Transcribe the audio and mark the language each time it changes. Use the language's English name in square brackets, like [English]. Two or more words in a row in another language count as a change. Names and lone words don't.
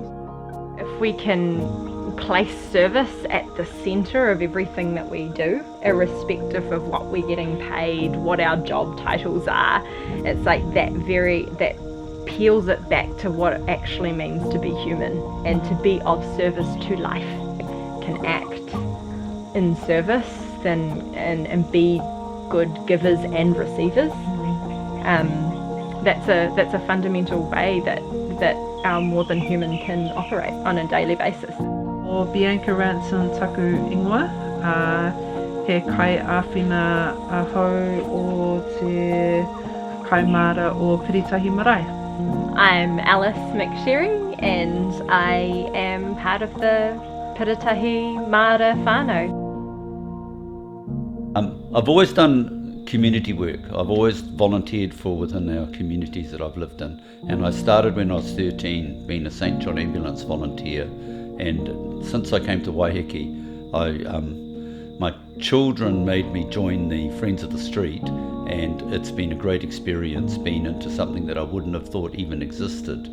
[English] If we can place service at the centre of everything that we do, irrespective of what we're getting paid, what our job titles are, it's like that peels it back to what it actually means to be human and to be of service to life. Can act in service and be good givers and receivers. That's a fundamental way that our more than human can operate on a daily basis. [Māori] O Bianca Ranson taku ingoa, he kai āwhina ahau o te kaimara o Piritahi Marae. [English] I'm Alice McSherry and I am part of the Piritahi Marae whānau. I've always done community work. I've always volunteered for within our communities that I've lived in, and I started when I was 13 being a St John Ambulance volunteer, and since I came to Waiheke, my children made me join the Friends of the Street, and it's been a great experience being into something that I wouldn't have thought even existed.